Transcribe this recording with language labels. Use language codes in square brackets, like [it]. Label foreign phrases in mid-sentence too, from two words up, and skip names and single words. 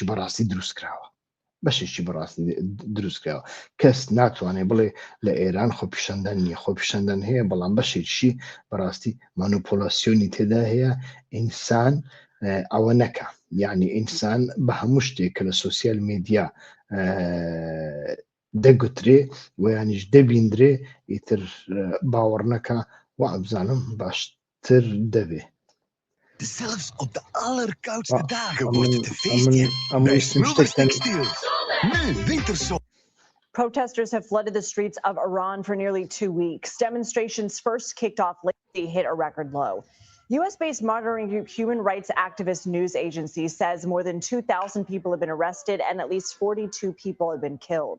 [ckb] بەڕاستی دروست کراوە بەشێکی بەڕاستی دروستکراوە کەس ناتوانێت بڵێ لە ئێران خۆپیشاندان نییە خۆپیشاندان هەیە بەڵام بەشێکی بەڕاستی مانوپۆلاسیۆنی تێدا هەیە ئینسان ئەوە نەکە یعنی ئینسان بە هەموو شتێک کە لە [en] social media [ckb] دەگوترێ و یانیش دەبیندرێ ئیتر باوەڕ نەکە و ئەبزانم باشتر دەبێ [nl] Zelfs op de allerkoudste dagen wordt het een feestje bij Smulders Textiels. Nu winterzon. [en] Protesters have flooded the streets of Iran for nearly 2 weeks. Demonstrations first kicked off late, they hit a record low. U.S.-based monitoring group Human Rights Activist News Agency says more than 2,000 people have been arrested and at least 42 people have been killed.